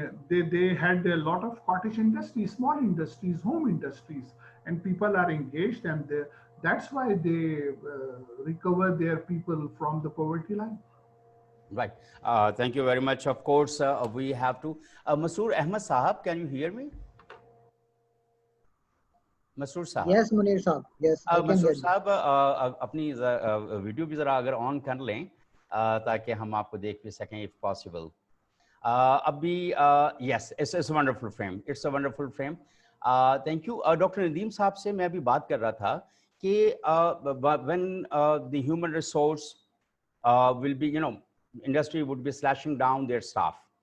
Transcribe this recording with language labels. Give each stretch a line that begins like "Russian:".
English: They had a lot of cottage industries, small industries, home industries, and people are engaged, and that's why they recover their people from the poverty line. Right. Thank you very much. Of course, we have to. Masoor Ahmed Sahab, can you hear me? Masoor Sahab. Yes, Munir Sahab. Yes, I can hear Masoor you.
Hindi: Sahab, अपनी video भी जरा अगर on कर लें ताकि हम आपको देख भी सकें
English: if possible. Abhi, yes, it's a wonderful frame. It's a wonderful frame. Thank you. Dr. Nadeem Sahab
Hindi: से मैं अभी बात कर रहा था कि
English: when the human resource will be, industry would be slashing down their staff.